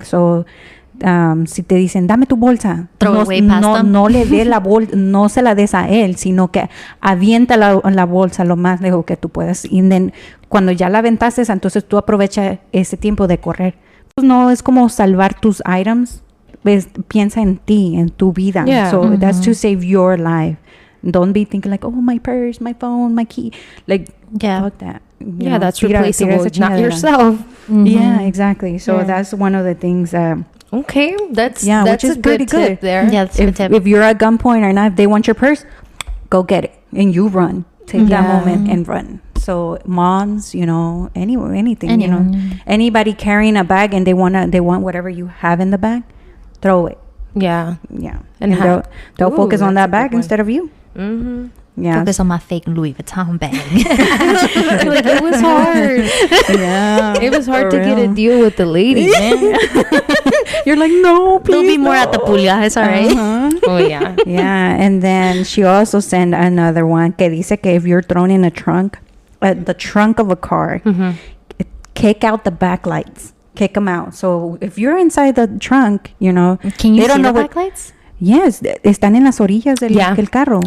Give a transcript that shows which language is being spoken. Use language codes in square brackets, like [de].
[es] So, si te dicen, dame tu bolsa, no le dé la bolsa, no se la des a él, sino que avienta la bolsa lo más lejos que tú puedas. Y then, cuando ya la aventaste, entonces tú aprovecha ese tiempo de correr. Pues no es como salvar tus items, piensa en ti, en tu vida. [en] So that's to save your life. Don't be thinking like, oh, my purse, my phone, my key. Like, fuck that. Yeah, that's replaceable, not yourself. Yeah, exactly. So that's one of the things that... Okay, that's which is a good tip there. Yeah, that's a good tip. If you're at gunpoint or not, if they want your purse, go get it. And you run. Take that moment and run. So moms, you know, anything, you know. Anybody carrying a bag and they want whatever you have in the bag, throw it. Yeah. And they'll focus on that bag instead of you. Yeah. Focus on my fake Louis Vuitton bag. Like, it was hard. Yeah. It was hard to get a deal with the lady, man. You're like, no, please. There'll be more at the pulga. It's all right. Oh, yeah. Yeah. And then she also sent another one [es] que dice que [en] if you're thrown in a trunk, the trunk of a car, kick out the backlights. Kick them out. So if you're inside the trunk, you know. Can you see the backlights? [es] Yes, están en las orillas del carro.